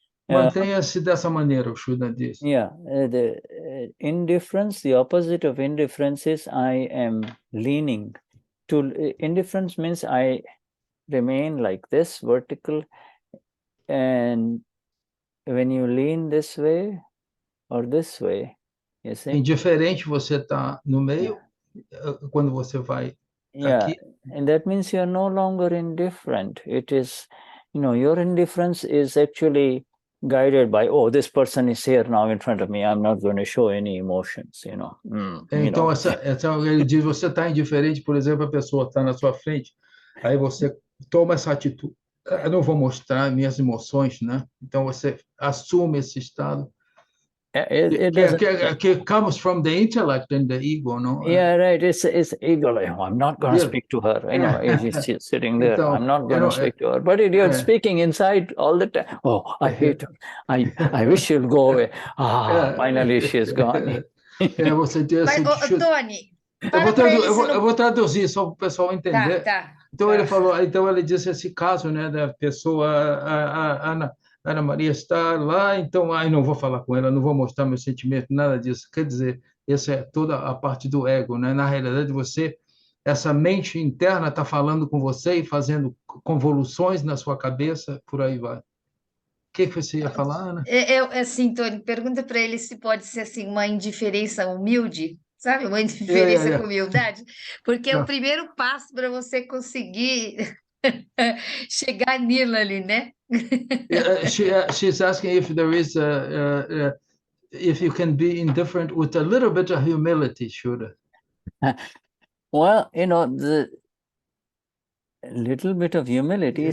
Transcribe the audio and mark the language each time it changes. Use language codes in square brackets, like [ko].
[pt] Mantenha-se dessa maneira, o Shuddha diz. [en] Yeah, the indifference, the opposite of indifference is I am leaning. Indifference means I remain like this, vertical, and when you lean this way or this way, you see? [pt] Indiferente, você está no meio, quando você vai aqui. [en] And that means you are no longer indifferent. It is, your indifference is actually guided by, oh, this person is here now in front of me, I'm not going to show any emotions, [pt] Então, ele diz, você está indiferente, por exemplo, a pessoa está na sua frente, aí você toma essa atitude. eu não vou mostrar minhas emoções, né? Então você assume esse estado [en] It doesn't. que comes from the intellect and the ego, no? Yeah, right. It's ego. Like, oh, I'm not going to Yeah. speak to her. You know, she's sitting there. [pt] Então, [en] I'm not going to speak to her. But you're speaking inside all the time. Oh, I hate her. I wish she'll go away. Finally she's gone. [pt] Você diz assim, Mas, Tony, eu vou traduzir só para o pessoal entender. Então ele falou, então ele disse esse caso, né, da pessoa, a Ana Maria está lá, então, não vou falar com ela, não vou mostrar meu sentimento, nada disso. Quer dizer, essa é toda a parte do ego, né? Na realidade, essa mente interna está falando com você e fazendo convoluções na sua cabeça, por aí vai. O que você ia falar, Ana? Assim, Tony, pergunta para ele se pode ser assim uma indiferença humilde, sabe? Uma indiferença com humildade, porque é o primeiro passo para você conseguir chegar nilo ali, né? [en] She's asking if there is if you can be indifferent with a little bit of humility, Shuddha. Well, the little bit of humility.